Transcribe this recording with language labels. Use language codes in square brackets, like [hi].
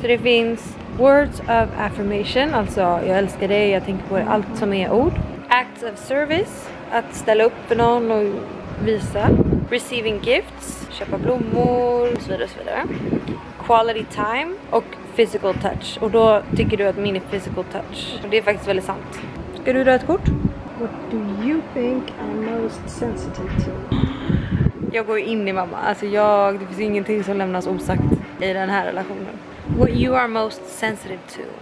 [sv] Så det finns [en] words of affirmation, [sv] alltså jag älskar dig, jag tänker på det, allt som är ord. [en] Acts of service, [sv] att ställa upp för någon och visa. [en] Receiving gifts, [sv] köpa blommor och så vidare och så vidare. [en] Quality time [sv] och [en] physical touch. [sv] Och då tycker du att min är physical touch. Och det är faktiskt väldigt sant. Ska du dra ett kort? [en] What do you think I'm most sensitive to? [sv] Jag går in i mamma. Alltså det finns ingenting som lämnas osagt i den här relationen. [en] What you are most sensitive to.